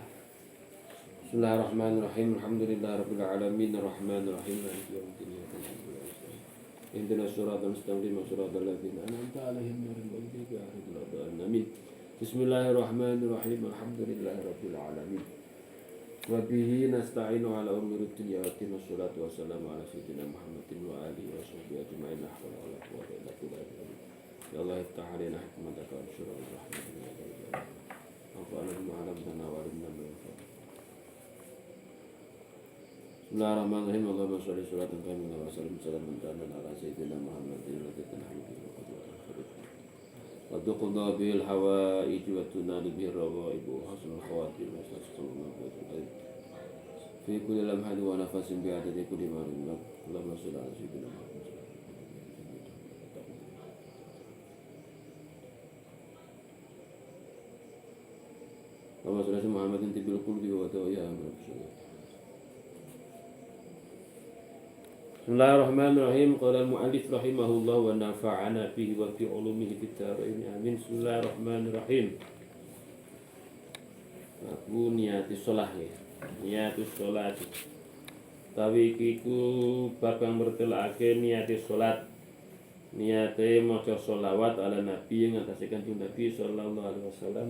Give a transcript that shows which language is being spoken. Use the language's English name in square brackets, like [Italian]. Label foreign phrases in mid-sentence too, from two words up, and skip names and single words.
[Arabic] بسم الله الرحمن الرحيم. الحمد لله رب العالمين الرحمن الرحيم مالك يوم الدين إياك نعبد وإياك نستعين اهدنا الصراط المستقيم صراط الذين أنعمت عليهم غير المغضوب عليهم ولا الضالين آمين. بسم الله الرحمن الرحيم. الحمد لله رب العالمين. وبه نستعين على أمور الدنيا والدين والصلاة والسلام على سيدنا محمد وعلى آله وصحبه أجمعين لا حول ولا قوة إلا بالله. يا الله افتح علينا حكمتك وشورى ورحمتك يا الله. انفعنا بما علمتنا وعلمنا ما ينفعنا. بسم الله الرحمن الرحيم. اللهم صل صلاة كاملة وسلم سلاما تاما على سيدنا محمد وعلى آله وصحبه وتقضى به الحوائج وتنال به الرغائب وحسن الخواتيم وتستر المنفعة الغيب في كل لمحة ونفس بعدد كل مرض لك اللهم صل على سيدنا محمد اللهم صل على محمد طب القلوب ودوائها من الشرور. بسم الله الرحمن الرحيم. قال المؤلف رحمه الله ونفعنا به وفي علومه في الدارين آمين. بسم الله الرحمن الرحيم. [Javanese] Aku niati sholah ya. Niati sholat. Tawi iku bab kang mertelake niati sholat. Niate maca sholawat [Arabic] على النبي [Javanese] yang ngatasi kanjeng Nabi [Arabic] صلى الله عليه وسلم.